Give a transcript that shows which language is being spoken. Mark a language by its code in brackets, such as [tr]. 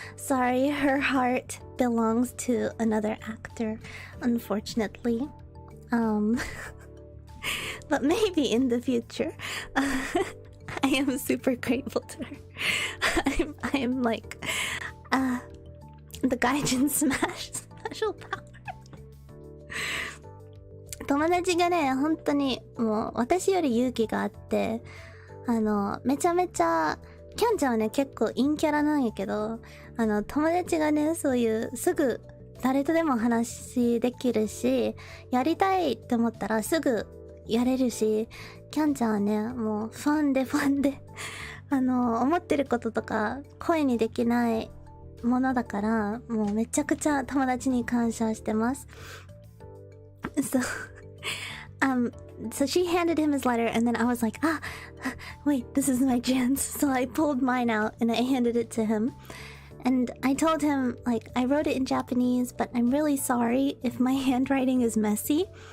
[en] Sorry, her heart belongs to another actor, unfortunately. But maybe in the future. I am super grateful to her. I am like the Gaijin Smash special power. [ja] 友達がね、本当にもう私より勇気があって、めちゃめちゃキャンちゃんはね結構陰キャラなんやけど、友達がねそういうすぐ誰とでも話できるし、やりたいって思ったらすぐやれるし、キャンちゃんはねもうファンで思ってることとか声にできないものだから、もうめちゃくちゃ友達に感謝してます。 [en] So she handed him his letter, and then I was like, wait, this is my chance. So I pulled mine out and I handed it to him. And I told him, like, I wrote it in Japanese, but I'm really sorry if my handwriting is messy.